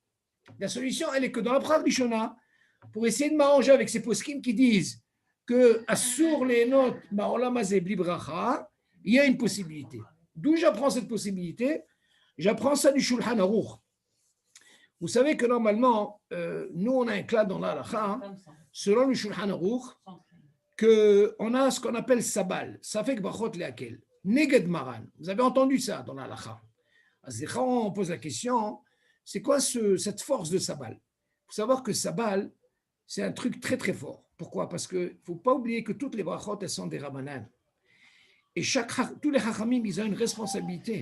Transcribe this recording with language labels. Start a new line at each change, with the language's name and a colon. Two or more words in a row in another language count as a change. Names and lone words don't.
French: La solution, elle est que dans la
Hebrew: ברכה ראשונה,
French: pour essayer de m'arranger avec ces poskim qui disent que sur les notes Ma'olam Hazé bli bracha, il y a une possibilité. D'où j'apprends cette possibilité? J'apprends ça du Shulchan Aruch. Vous savez que normalement, nous on a un clade dans la halakha, selon le Shulchan Aruch, qu'on a ce qu'on appelle sabal,
Hebrew: ספק ברכות להקל, נגד מרן.
French: Vous avez entendu ça dans la halakha. Quand on pose la question, c'est quoi cette force de sabal? Il faut savoir que sabal, c'est un truc très très fort. Pourquoi? Parce qu'il ne faut pas oublier que toutes les brachot, elles sont des rabbanan. Et tous les chachamim, ils ont une responsabilité.